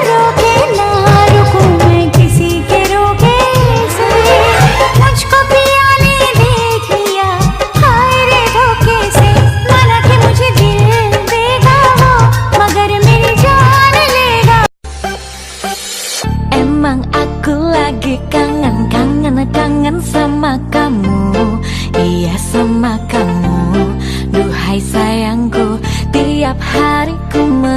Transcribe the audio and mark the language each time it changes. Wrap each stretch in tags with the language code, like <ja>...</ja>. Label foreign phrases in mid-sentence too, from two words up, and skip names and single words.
<hi>रोके ना रुकूं मैं किसी के रोके से, मुझको पिया ने देख लिया हाय रे धोखे से। माना कि मुझे दिल देगा वो, मगर मेरी जान लेगा।</hi> <id>Emang aku lagi kangen sama kamu, iya sama kamu. Duhai sayangku, tiap hari ku</id>